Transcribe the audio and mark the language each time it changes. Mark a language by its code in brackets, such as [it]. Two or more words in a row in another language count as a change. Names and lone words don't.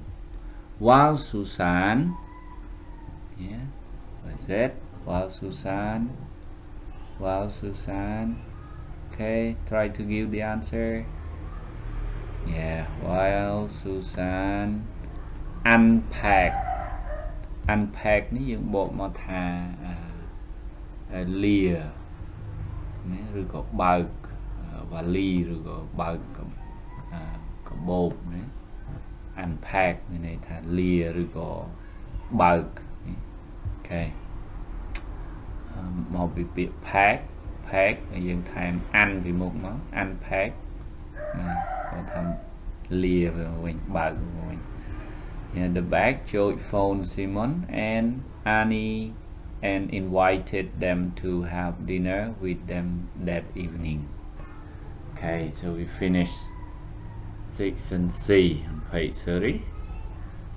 [en] While Susan, yeah, what's that? While Susan, okay, try to give the answer. Yeah, while Susan unpack [km] នេះយើងបកមកថាលាណាឬក៏បើកវ៉ាលីឬក៏បើកកាបូបណា unpack មានន័យថាលាឬក៏បើក okay មកពីពាក្យ pack ហើយយើងថែម un ពីមុខមក unpack គាត់ថាលាទៅវិញបើកទៅវិញ [en] Yeah, the bag, George phoned Simon and Annie and invited them to have dinner with them that evening. Okay, so we finished section C on page 30.